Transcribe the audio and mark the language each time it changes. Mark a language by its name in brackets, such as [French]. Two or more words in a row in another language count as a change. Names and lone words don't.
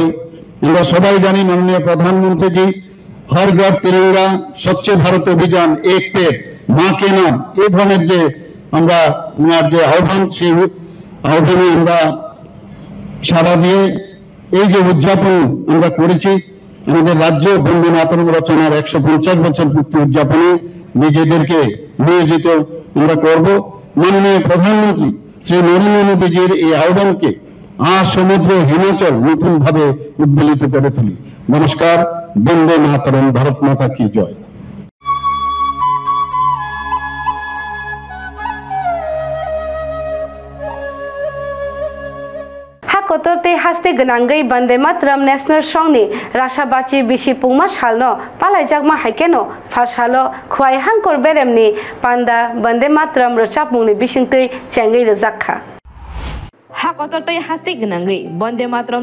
[Bangla] আমরা সবাই জানি মাননীয় প্রধানমন্ত্রীজি হর ঘর তিরঙ্গা, স্বচ্ছ ভারত অভিযান, এক পেট মা কে নাম, এই ধরনের যে আমরা ওনার যে আহ্বান, সেই আহ্বানে আমরা সাড়া দিয়ে এই যে উদযাপন আমরা করেছি, আমাদের রাজ্য বন্দে মাতরম রচনার 150 বছর পূর্তি উদযাপনে নিজেদেরকে নিয়োজিত আমরা করব। মাননীয় প্রধানমন্ত্রী শ্রী নরেন্দ্র মোদীজির এই আহ্বানকে সমুদ্র হিমাচল নতুন ভাবে উদ্বেলিত করে তুলি। নমস্কার। বন্দে মাতরম। [Hindi] भारत माता की जय। [Kok Borok] Kotorte haste genangai bande matram [English] national song [Kok Borok] ni rasa bachi bisi pungma salno palai jakma haikeno fasalo khwai hangkor berem ni panda bande matram rochap mungni bisingtei chengai rejakha Hakotorte haste genangai bande matram